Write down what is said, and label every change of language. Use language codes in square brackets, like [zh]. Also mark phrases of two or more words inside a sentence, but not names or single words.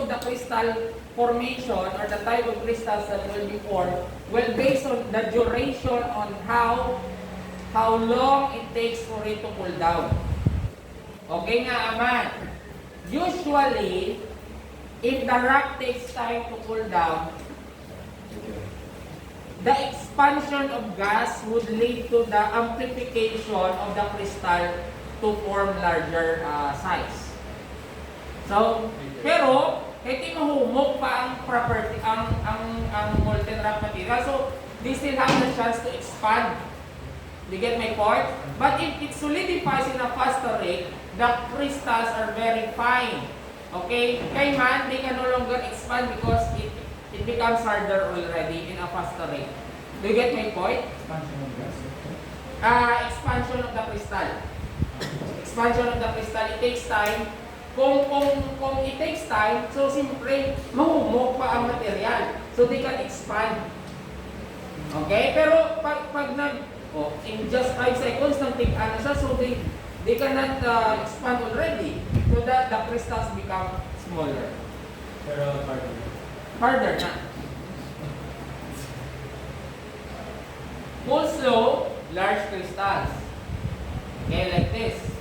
[en] crystal formation or the type of crystals that will be formed will based on the duration on how long it takes for it to cool down. [hil] Okay nga, Aman? [en] Usually, if the rock takes time to cool down, the expansion of gas would lead to the amplification of the crystal to form larger size. So, [hil] pero hindi mahumok pa ang property ang [en] molten rock material. So, they still have the chance to expand. You get my point? But if it solidifies in a faster rate, the crystals are very fine. Okay? Kay man, they can no longer expand because it becomes harder already in a faster rate. Do you get my point? Expansion of gas. Expansion of the crystal. Expansion of the crystal, it takes time. [hil] Kung [en] it takes time, [hil] so simpre, mahumok pa ang material. [en] So they can expand. Okay? [hil] Pero pag [en] in just 5 seconds, [hil] nagtig-ano siya, [en] so they cannot expand already. So that the crystals become smaller. [hil] Pero [en] Harder na. Cool slow, large crystals. Okay, like this.